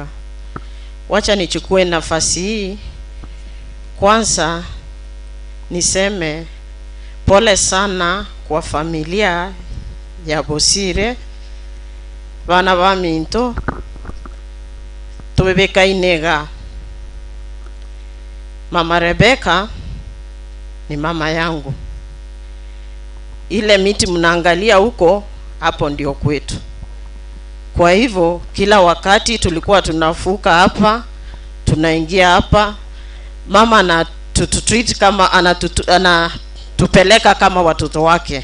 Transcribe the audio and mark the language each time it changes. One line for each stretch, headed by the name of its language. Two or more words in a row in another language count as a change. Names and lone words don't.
Swahili: Wacha nichukue nafasi hii kwanza niseme pole sana kwa familia ya Bosire
Gusii: bana ba minto tubebeka inega.
Swahili: Mama Rebeka ni mama yangu. Ile miti mnaangalia huko hapo ndio kwetu. Kwa hivyo kila wakati tulikuwa tunafuka hapa, tunaingia hapa, mama anatutreat kama anatupeleka kama watoto wake.